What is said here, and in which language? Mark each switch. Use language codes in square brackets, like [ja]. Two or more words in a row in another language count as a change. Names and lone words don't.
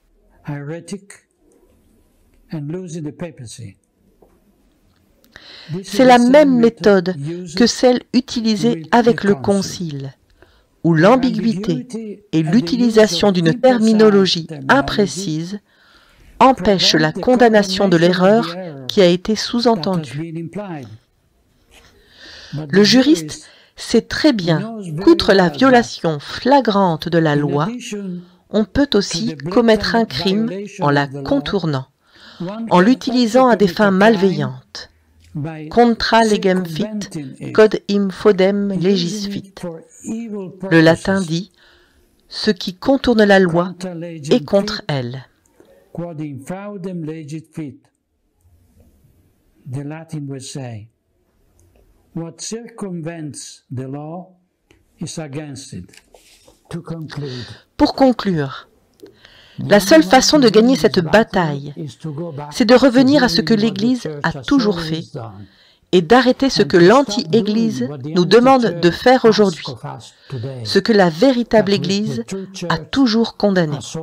[fr] C'est la même méthode que celle utilisée avec le Concile, où l'ambiguïté et l'utilisation d'une terminologie imprécise empêchent la condamnation de l'erreur qui a été sous-entendue. Le juriste sait très bien qu'outre la violation flagrante de la loi, on peut aussi commettre un crime en la contournant, en l'utilisant à des fins malveillantes. [la] Contra legem fit, quod infodem legis fit. [fr] Le latin dit « ce qui contourne la loi est contre elle ». [la] Quod infraudem legit fit. [en] The Latin would say, what circumvents the law is against it. To conclude. [fr] Pour conclure, la seule façon de gagner cette bataille, c'est de revenir à ce que l'Église a toujours fait et d'arrêter ce que l'anti-Église nous demande de faire aujourd'hui, ce que la véritable Église a toujours condamné.